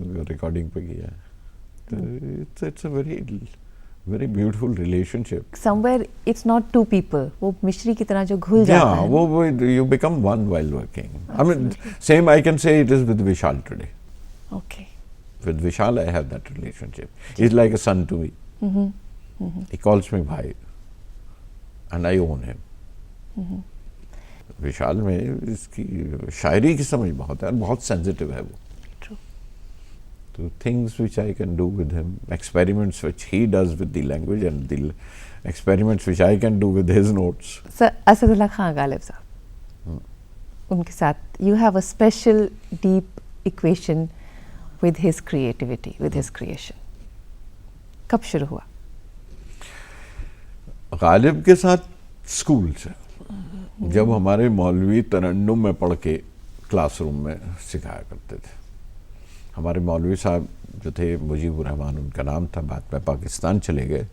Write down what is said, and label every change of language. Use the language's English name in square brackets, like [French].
[Hindi] Recording पे किया, तो [English] It's a very beautiful relationship. Somewhere it's not two people, [Hindi] वो मिश्री की तरह जो घुल जाता है। [English] वो you become one while working. I mean same I can say it is with Vishal today. Okay, With Vishal, I have that relationship. He's like a son to me. He calls me bhai, and I own him. [Hindi] विशाल में इसकी शायरी की समझ बहुत है और बहुत sensitive है वो। [English] True. तो things which I can do with him, experiments which he does with the language and the experiments which I can do with his notes. [Hindi] Sir Asadullah Khan Ghalib साहब, उनके साथ [English] you have a special deep equation with his creativity, with his creation. [Hindi] कब शुरू हुआ? गालिब के साथ school से, जब हमारे मौलवी तरन्नुम में पढ़ के क्लासरूम में सिखाया करते थे। हमारे मौलवी साहब जो थे मुजीबुर रहमान उनका नाम था, बाद में पाकिस्तान चले गए।